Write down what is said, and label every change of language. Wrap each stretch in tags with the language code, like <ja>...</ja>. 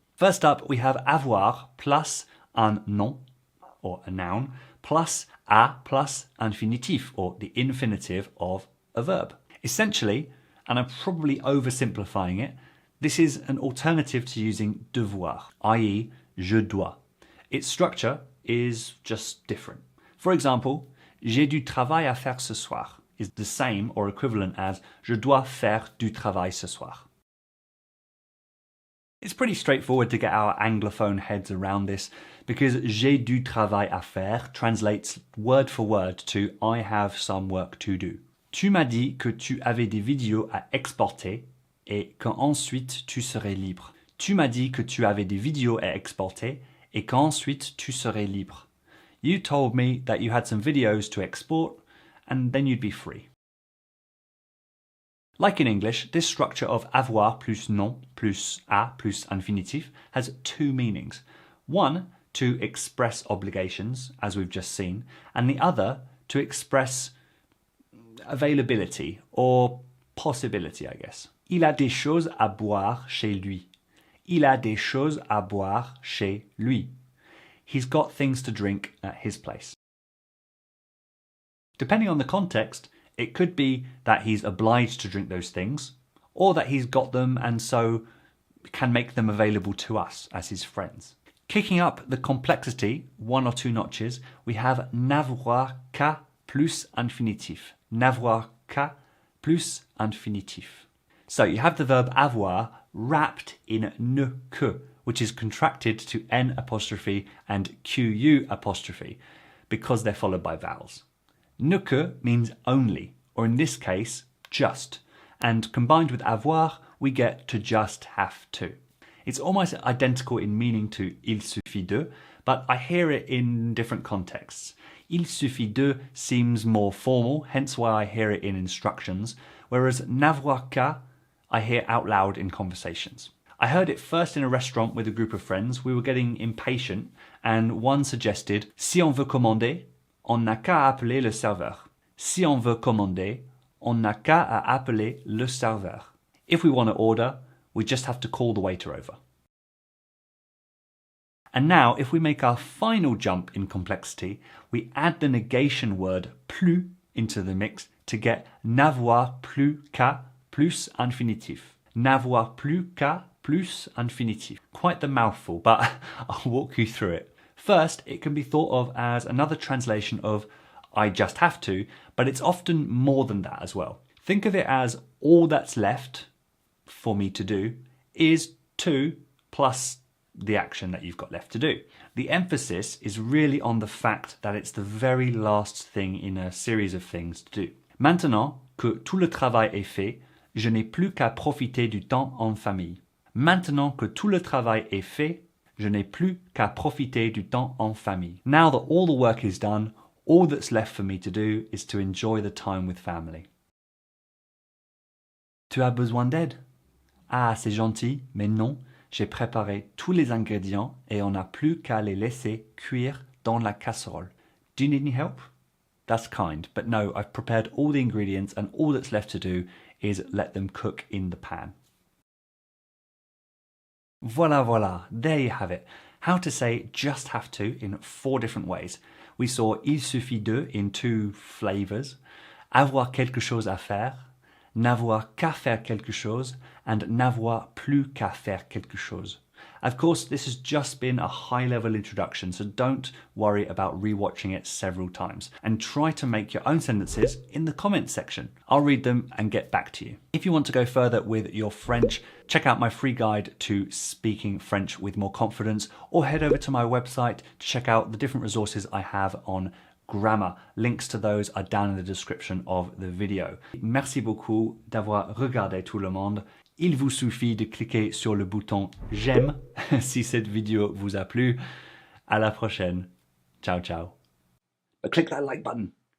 <en>First up, we have</en> <fr>avoir plus un nom,</fr> <en>or a noun,</en> <fr>plus a plus infinitif,</fr> <en>or the infinitive of a verb. Essentially, and I'm probably oversimplifying it, this is an alternative to using devoir, i.e.</en> <fr>je dois.</fr> <en>Its structure is just different. For example,</en> <fr>j'ai du travail à faire ce soir</fr> <en>is the same or equivalent as</en> <fr>je dois faire du travail ce soir.</fr> <en>It's pretty straightforward to get our anglophone heads around this because</en> <fr>j'ai du travail à faire</fr> <en>translates word for word to I have some work to do.</en> <fr>Tu m'as dit que tu avais des vidéos à exporter et qu'ensuite tu serais libre. Tu m'as dit que tu avais des vidéos à exporter et qu'ensuite tu serais libre.</fr> <en>You told me that you had some videos to export and then you'd be free. Like in English, this structure of</en> <fr>avoir plus nom plus a plus infinitif</fr> <en>has two meanings. One, to express obligations, as we've just seen, and the other, to express availability or possibility, I guess.</en> <fr>Il a des choses à boire chez lui. Il a des choses à boire chez lui.</fr> <en>He's got things to drink at his place. Depending on the context, it could be that he's obliged to drink those things, or that he's got them and so can make them available to us as his friends. Kicking up the complexity one or two notches, we have</en> <fr>n'avoir qu'à plus infinitif. N'avoir qu'à plus infinitif.</fr> <en>So you have the verb avoir wrapped in ne que, which is contracted to N apostrophe and QU apostrophe because they're followed by vowels. Ne que means only, or in this case, just, and combined with avoir, we get to just have to. It's almost identical in meaning to</en> <fr>il suffit de,</fr> <en>but I hear it in different contexts.</en> <fr>Il suffit de</fr> <en>seems more formal, hence why I hear it in instructions, whereas</en> <fr>n'avoir qu'à</fr> <en>I hear out loud in conversations. I heard it first in a restaurant with a group of friends. We were getting impatient and one suggested,</en> <fr>si on veut commander, on n'a qu'à appeler le serveur. Si on veut commander, on n'a qu'à appeler le serveur.</fr> <en>If we want to order, we just have to call the waiter over. And now, if we make our final jump in complexity, we add the negation word plus into the mix to get</en> <fr>n'avoir plus qu'à plus infinitif. N'avoir plus qu'à plus infinitif.</fr> <en>Quite the mouthful, but I'll walk you through it. First, it can be thought of as another translation of I just have to, but it's often more than that as well. Think of it as all that's left for me to do is to plus the action that you've got left to do. The emphasis is really on the fact that it's the very last thing in a series of things to do.</en> <fr>Maintenant que tout le travail est fait, je n'ai plus qu'à profiter du temps en famille. Maintenant que tout le travail est fait, je n'ai plus qu'à profiter du temps en famille.</fr> <en>Now that all the work is done, all that's left for me to do is to enjoy the time with family.</en> <fr>Tu as besoin d'aide? Ah, c'est gentil, mais non, j'ai préparé tous les ingrédients et on n'a plus qu'à les laisser cuire dans la casserole.</fr> <en>Do you need any help? That's kind, but no, I've prepared all the ingredients and all that's left to do is let them cook in the pan. Voilà, there you have it. How to say just have to in 4 different ways. We saw</en> <fr>il suffit de</fr> <en>in 2 flavors,</en> <fr>avoir quelque chose à faire, n'avoir qu'à faire quelque chose, and n'avoir plus qu'à faire quelque chose.</fr> <en>Of course, this has just been a high-level introduction, so don't worry about rewatching it several times. And try to make your own sentences in the comments section. I'll read them and get back to you. If you want to go further with your French, check out my free guide to speaking French with more confidence, or head over to my website to check out the different resources I have on grammar. Links to those are down in the description of the video.</en> <fr>Merci beaucoup d'avoir regardé tout le monde. Il vous suffit de cliquer sur le bouton j'aime si cette vidéo vous a plu. À la prochaine. Ciao, ciao.</fr> <en>But click that like button.</en>